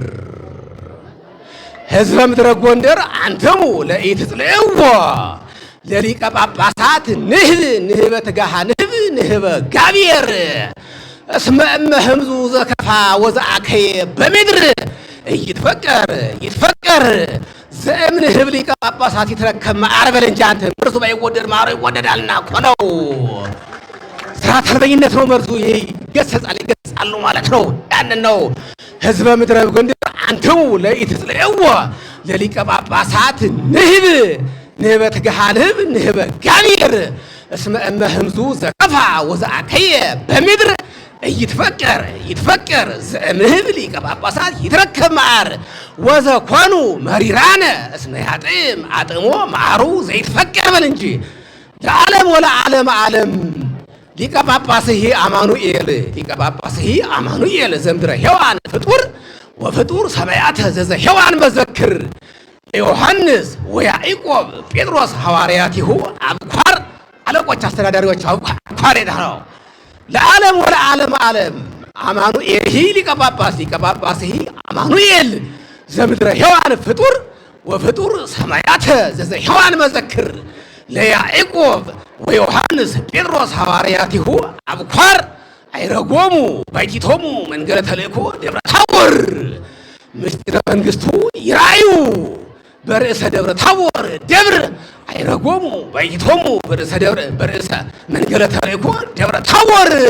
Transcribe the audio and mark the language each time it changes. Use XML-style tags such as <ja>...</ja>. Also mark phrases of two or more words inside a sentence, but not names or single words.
<gez>ህዝበ ምድረ ጎንደር አንትሙ ለኢትጽልዕዎ ለሊቀ ጳጳሳት ንህበ ተጋሃ ንህበ ጋብየር እስመ እመ ህምዙ ዘከፋ ወዘአከየ በምድር ይትፈቀር ዘእምንህብ ሊቀ ጳጳሳት ይትረከብ መዓር</gez> <am>በል እንጂ አንተ መርዙ ባይወደድ ማሩ ይወደዳልና እኮ ነው። ስርዓተ አልበኝነት ነው። መርዙ ይገሰጻሉ ማለት ነው። ያንን ነው</am> <gez>ህዝበ ምድረ ጎንደር አንትሙ ለኢትጽልዕዎ ለሊቀ ጳጳሳት ንህበ ተጋሃ ንህበ ጋብየር እስመ እመ ህምዙ ዘከፋ ወዘአከየ በምድር ይትፈቀር ዘእምንህብ ሊቀ ጳጳሳት ይትረከብ መዓር ወዘኮኑ መሪራነ እስመ ያጥም አጥሞ መዓሩ ዘይትፈቀር</gez> <am>በል እንጂ</am> <gez>ለዓለም ወለዓለመ ዓለም ሊቀ ጳጳስሂ አማኑኤል ዘምድረ ሔዋን ፍጡር ሰማያተ ዘዘ ሔዋን መዘክር ዮሐንስ ወያዕቆብ ጴጥሮስ ሐዋርያቲሁ አብኳር አለቆች</gez> <am>አስተዳዳሪዎች አብኳር ነው።</am> <gez>ለዓለም ወለዓለመ ዓለም አማኑኤል ሊቀ ጳጳስሂ አማኑኤል ዘምድረ ሔዋን ፍጡር ሰማያተ ዘዘ ሔዋን መዘክር ለያዕቆብ ወዮሐንስ ጴጥሮስ ሐዋርያቲሁ አብኳር አይረጎሙ ባይቲቶሙ መንገለ ተልእኮ ደብረ ታቦር ምስጢረ መንግሥቱ ይራዩ በርእሰ ደብረ ታቦር ደብር አይረጎሙ ባይቲቶሙ በርእሰ መንገለ ተልእኮ ደብረ ታቦር</gez>